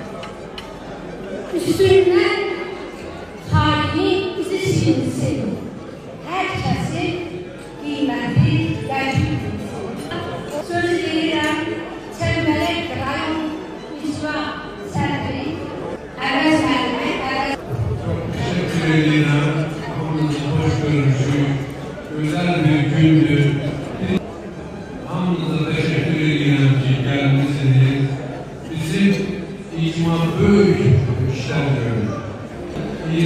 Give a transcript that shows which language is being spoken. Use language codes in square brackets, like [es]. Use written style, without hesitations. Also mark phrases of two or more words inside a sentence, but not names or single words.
[az] Üstündən tarihin izi silinsin, hər kəsin qiyməti gəlib. Söz verirəm, Çəmbələk rayon icra sədri, Əvəz müəllimə, Əvəz. [tr] Çok teşekkür ederim. [az] Hamınızı hoş görmüşük. [tr] Güzel bir gündü. Hamınıza teşekkür ederim ki gelmişsiniz. Bizim icma büyük işler görüyor.